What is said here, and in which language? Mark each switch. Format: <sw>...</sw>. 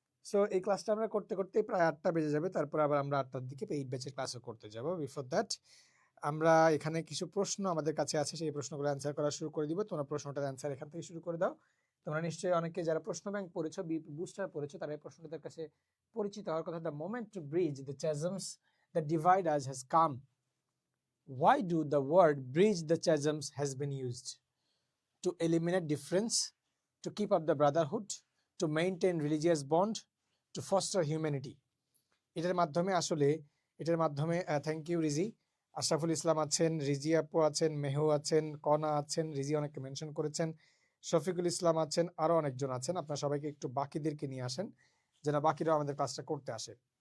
<bn>So এই ক্লাসটা আমরা করতে করতে প্রায় 8টা বেজে যাবে, তারপর আবার আমরা 8টার দিকে পেইড ব্যাচের ক্লাসও করতে যাব। বিফোর দ্যাট আমরা এখানে কিছু প্রশ্ন আমাদের কাছে আছে, সেই প্রশ্নগুলো অ্যান্সার করা শুরু করে দিব। তোমরা প্রশ্নটার অ্যান্সার এখান থেকে শুরু করে দাও। তোমরা নিশ্চয়ই অনেকে যারা প্রশ্ন ব্যাংক পড়েছো, বিপি বুস্টার পড়েছো, তারা এই প্রশ্নটাদের কাছে পরিচিত হওয়ার কথা।</bn> <en>The moment to bridge the chasms that divide us has come. Why do the word bridge the chasms has been used? To eliminate difference, to keep up the brotherhood, to maintain religious bond, to foster humanity.</en> <bn>এটার মাধ্যমে</bn> <en>thank you</en> <bn>রিজি, Ashraful Islam আছেন, রিজি আপু আছেন, মেহু আছেন, কনা আছেন, রিজি অনেককে mention করেছেন, শফিকুল ইসলাম আছেন, আরো অনেকজন আছেন। আপনারা সবাইকে একটু বাকিদেরকে নিয়ে আসেন যেন বাকিরাও আমাদের ক্লাসটা করতে আসে।</bn>